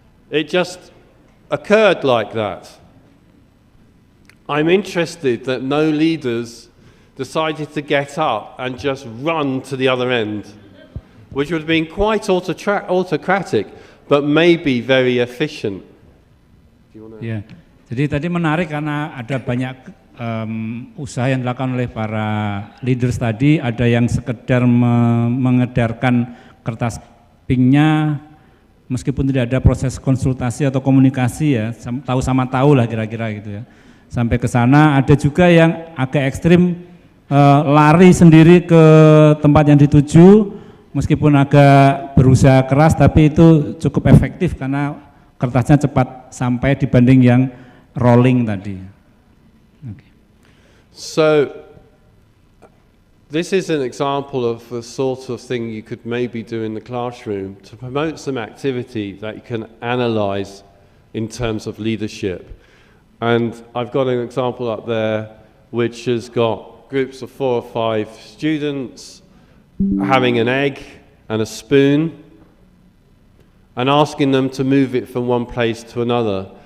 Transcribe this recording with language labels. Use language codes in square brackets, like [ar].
[en] It just occurred like that. I'm interested that no leaders decided to get up and just run to the other end, which would have been quite autocratic, but maybe very efficient. [id] Ya, jadi tadi menarik karena ada banyak usaha yang dilakukan oleh para leaders tadi, ada yang sekedar mengedarkan kertas pinknya, meskipun tidak ada proses konsultasi atau komunikasi ya, tahu sama tahu lah kira-kira gitu ya. Sampai ke sana, ada juga yang agak ekstrim, lari sendiri ke tempat yang dituju, meskipun agak berusaha keras, tapi itu cukup efektif karena kertasnya cepat sampai dibanding yang rolling tadi. [en] Okay. So, this is an example of the sort of thing you could maybe do in the classroom to promote some activity that you can analyze in terms of leadership. And I've got an example up there which has got groups of 4 or 5 students having an egg and a spoon and asking them to move it from one place to another.